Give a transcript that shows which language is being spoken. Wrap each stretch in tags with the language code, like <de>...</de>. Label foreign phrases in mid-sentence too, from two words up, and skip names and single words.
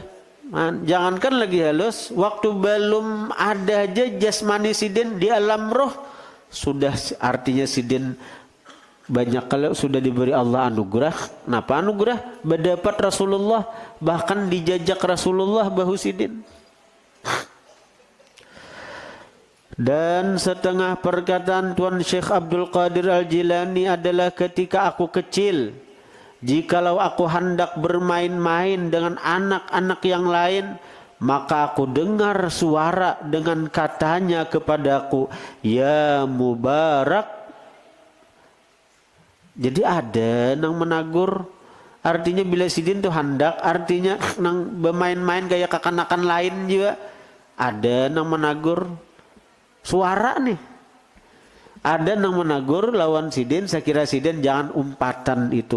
<bjn>Jangankan lagi halus, waktu belum ada aja jasmani sidin di alam roh sudah artinya sidin banyak kalau sudah diberi Allah anugerah.</bjn> <id>Kenapa anugerah?</id> <bjn>Berdapat Rasulullah, bahkan dijajak Rasulullah bahu sidin.</bjn> <id>Dan setengah perkataan Tuan Syekh Abdul Qadir Al-Jilani adalah ketika aku kecil, jikalau aku hendak bermain-main dengan anak-anak yang lain, maka aku dengar suara dengan katanya kepadaku,</id> <ar>ya Mubarak.</ar> <bjn>Jadi ada nang menagur, artinya bila sidin tuh hendak, artinya nang bermain-main gaya kekanakan lain juga, ada nang menagur. Suara nih ada nang menagur lawan sidin, saya kira sidin jangan umpatan itu.</bjn>